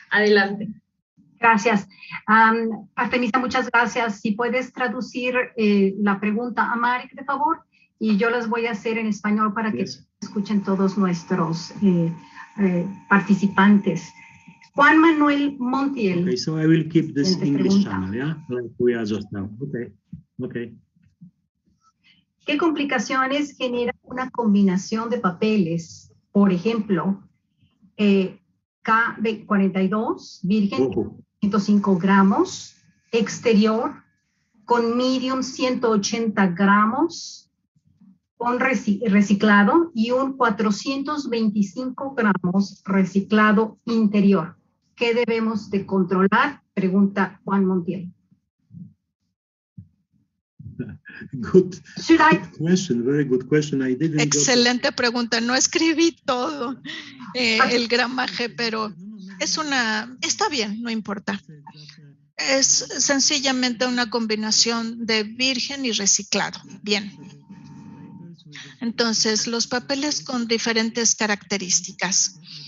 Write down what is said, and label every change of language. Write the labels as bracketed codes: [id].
[es] Adelante. Gracias. Artemisa, muchas gracias. Si puedes traducir la pregunta a Marek, de favor, y yo las voy a hacer en español para que escuchen todos nuestros participantes. Juan Manuel Montiel. [en] Okay, so I will keep this English channel, yeah? Like we are just now. Okay, okay. [es] ¿Qué complicaciones genera una combinación de papeles? Por ejemplo, KB42, virgen, 105 gramos, exterior, con medium 180 gramos, con reciclado y un 425 gramos reciclado interior. ¿Qué debemos de controlar? Pregunta Juan Montiel. [en] Good question, very good question. I didn't. [es] Excelente pregunta. No escribí todo el gramaje, pero está bien, no importa. Es sencillamente una combinación de virgen y reciclado. Bien. Entonces, los papeles con diferentes características.